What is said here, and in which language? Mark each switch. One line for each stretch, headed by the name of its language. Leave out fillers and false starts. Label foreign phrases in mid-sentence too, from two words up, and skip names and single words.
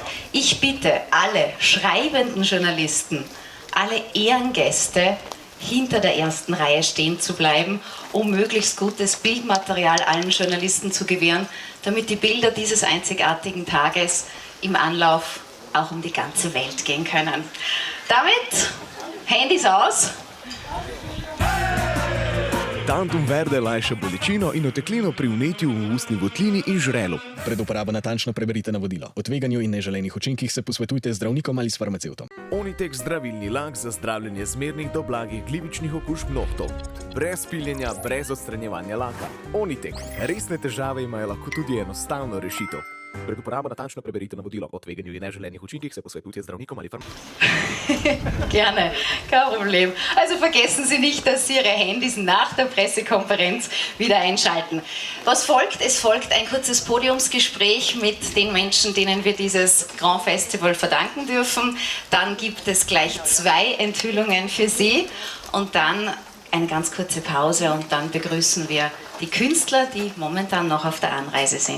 German: Ich bitte alle schreibenden Journalisten, alle Ehrengäste hinter der ersten Reihe stehen zu bleiben, um möglichst gutes Bildmaterial allen Journalisten zu gewähren, damit die Bilder dieses einzigartigen Tages im Anlauf auch um die ganze Welt gehen können. Damit Handys aus.
Slovenian: Tantum verde lajša bolečino in oteklino pri vnetju v ustni votlini in žrelu. Pred uporabo natančno preberite navodila. O tveganju in neželenih učinkih se posvetujte z zdravnikom ali s farmacevtom. Onitek zdravilni lak za zdravljenje zmernih do blagih glivičnih okužb nohtov. Brez piljenja, brez odstranjevanja laka. Onitek. Resne težave imajo lahko tudi enostavno rešitev. Pred uporabo natančno preberite navodilo. O tveganju in neželenih učinkih se posvetujte z zdravnikom ali farmacevtom.
German: Gerne, kein Problem. Also vergessen Sie nicht, dass Sie Ihre Handys nach der Pressekonferenz wieder einschalten. Was folgt? Es folgt ein kurzes Podiumsgespräch mit den Menschen, denen wir dieses Grand Festival verdanken dürfen. Dann gibt es gleich 2 Enthüllungen für Sie und dann eine ganz kurze Pause und dann begrüßen wir die Künstler, die momentan noch auf der Anreise sind.